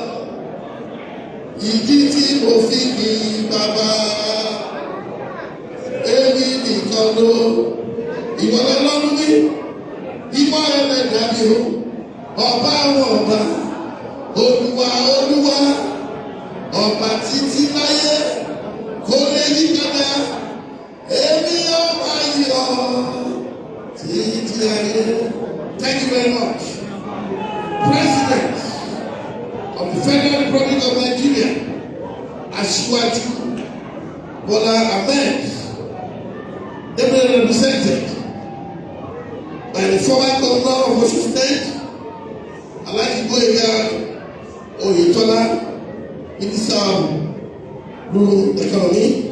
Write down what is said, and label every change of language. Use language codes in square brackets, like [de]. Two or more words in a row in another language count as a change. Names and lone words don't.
[yo] ìdí tí mo fi ní bàbá èmi nìkan ló ìwọlé lọ́dún ní ìwọ ẹlẹ́dàá mi o ọba àwọn ọba olúwa olúwa ọba títí láyé kò lè yí padà èmi ọba yọ títí ayé. [en] Thank you very much. President of the Federal Republic of Nigeria, Asiwaju Bola Ahmed, ably represented by the former governor of Osun State, Alhaji Gboyega Oyetola, Minister of Rural Economy,